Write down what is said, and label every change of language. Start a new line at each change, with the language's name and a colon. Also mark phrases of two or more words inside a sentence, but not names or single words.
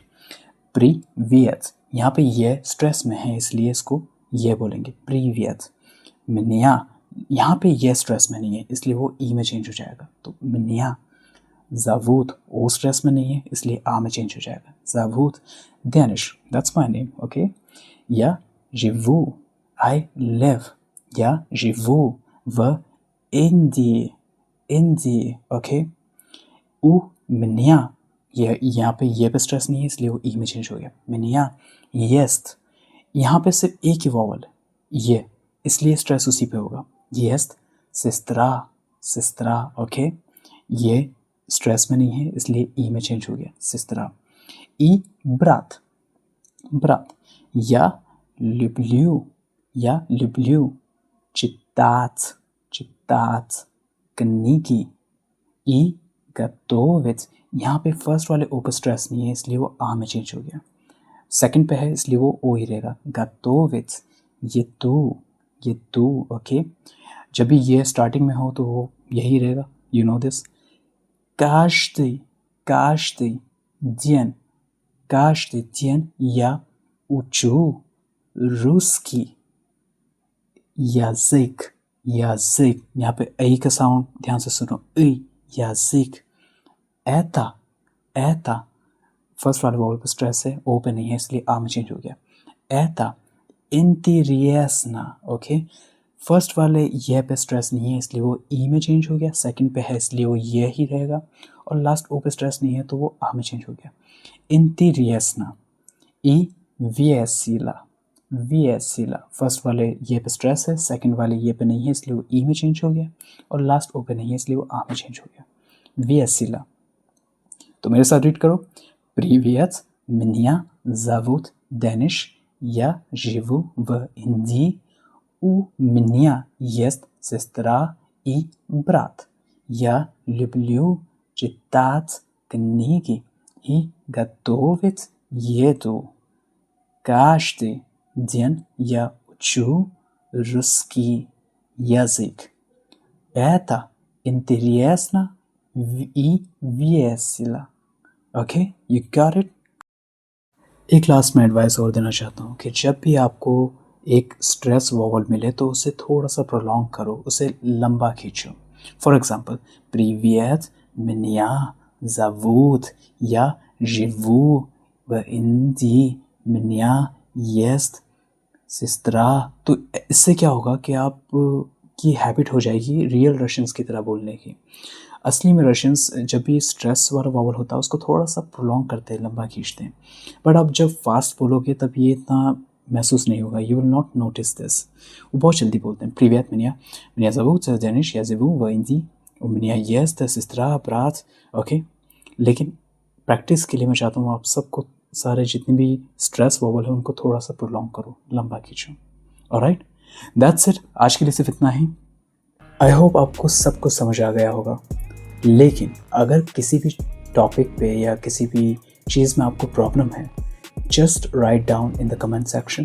Hindi: प्रीवियत, यहाँ पे ये स्ट्रेस में है इसलिए इसको ये बोलेंगे, प्रीवियत. मिनिया, यहाँ पे ये स्ट्रेस में नहीं है इसलिए वो ई में चेंज हो जाएगा, तो मिनिया. ज़ावूत, ओ स्ट्रेस में नहीं है इसलिए आ में चेंज हो जाएगा, ज़ावूत डेनिश,
English: that's my name.
Russian: ओके, я живу,
English: I live,
Russian: я живу в Индии.
Hindi: ओके,
Russian: у меня,
Hindi: ये यहाँ पे ये पे स्ट्रेस नहीं है इसलिए वो ई में चेंज हो गया,
Russian: меня есть.
Hindi: यहाँ पे सिर्फ एक ही वॉवल है, ये, इसलिए स्ट्रेस उसी पे होगा.
Russian: есть сестра.
Hindi: ओके, ये स्ट्रेस में नहीं है इसलिए ई में चेंज हो गया, सिस्त्रा.
Russian: и брат, я люблю, читать, книги. И готовить,
Hindi: यहाँ पे फर्स्ट वाले ओ पर स्ट्रेस नहीं है इसलिए वो आ में चेंज हो गया. सेकंड पे है इसलिए वो ओ ही रहेगा, готовить. ये तू. ओके, जब भी ये स्टार्टिंग में हो तो वो यही रहेगा,
English: you know this.
Russian: каждый день я учу русский языक.
Hindi: यहाँ पे ऐ का साउंड ध्यान से सुनो, язык. एता फर्स्ट वाले वॉवल पे स्ट्रेस है, ओ पे नहीं है इसलिए आ में चेंज हो गया.
Russian: एता интересно.
Hindi: ओके, फर्स्ट वाले ये पे स्ट्रेस नहीं है इसलिए वो ई में चेंज हो गया, सेकंड पे है इसलिए वो ये ही रहेगा, और लास्ट ओ पे स्ट्रेस नहीं है तो वो आ में चेंज हो गया.
Russian: интересно. ई весело.
Hindi: फर्स्ट वाले ये पे स्ट्रेस है, सेकंड वाले ये पे नहीं है इसलिए वो ई में चेंज हो गया, और लास्ट ओ पे नहीं है इसलिए वो आ में चेंज हो गया, весело. तो मेरे साथ रीड करो.
Russian: Привет, меня зовут Денис, я живу в Индии, у меня есть сестра и брат. Я люблю читать книги и готовить еду. Каждый день я учу русский язык. Это интересно и वесело.
English: okay, you got it.
Hindi: एक लास्ट में एडवाइस और देना चाहता हूँ कि जब भी आपको एक
English: stress vowel
Hindi: मिले तो उसे थोड़ा सा प्रोलॉन्ग करो, उसे लंबा खींचो.
English: for example,
Russian: привет, меня, зовут, я живу в Индии, меня есть, сестра.
Hindi: तो इससे क्या होगा कि आप की हैबिट हो जाएगी
English: real Russians
Hindi: की तरह बोलने की. असली में रशियंस जब भी स्ट्रेस वाला वॉवल होता है उसको थोड़ा सा प्रोलॉन्ग करते हैं, लंबा खींचते हैं. बट आप जब फास्ट बोलोगे तब ये इतना महसूस नहीं होगा,
English: you will not notice this.
Hindi: वो बहुत जल्दी बोलते हैं.
Russian: привет, меня зовут, Денис, я живу в Индии, у меня есть сестра, брат.
Hindi: ओके, लेकिन प्रैक्टिस के लिए मैं चाहता हूँ आप सबको सारे जितने भी
English: stress vowel
Hindi: है उनको थोड़ा सा प्रोलॉन्ग करो, लंबा खींचो.
English: alright, that's it.
Hindi: आज के लिए सिर्फ इतना ही.
English: I hope
Hindi: आपको सब कुछ समझ आ गया होगा. लेकिन अगर किसी भी टॉपिक पे या किसी भी चीज़ में आपको प्रॉब्लम है,
English: just write down in the comment section.